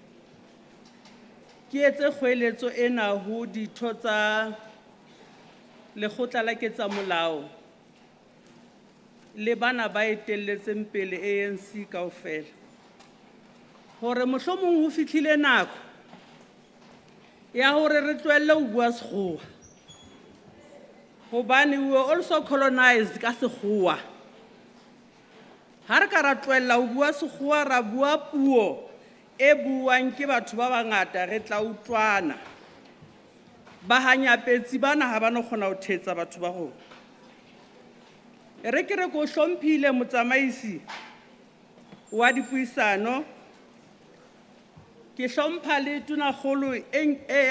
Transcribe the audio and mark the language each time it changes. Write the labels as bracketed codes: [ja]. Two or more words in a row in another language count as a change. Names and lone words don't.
[st] Ke etse kgoeletso ena ho ditho tsa lekgotla la ketsamolao le bana ba etelletseng pele ANC kaofela. Hore mohlomong ho fihlile nako ya hore re tlohelle ho bua sekgowa. Hobane [en] we were also colonized [st] ka sekgowa. Ha re ka ra tlohella ho bua sekgowa, ra bua puo e buang ke batho ba bangata, re tla utlwana. Bahanyapetsi bana ha ba no kgona ho thetsa batho ba rona. E re ke re ko hlomphile motsamaisi wa dipuisano, ke hlompha le tunakgolo e ya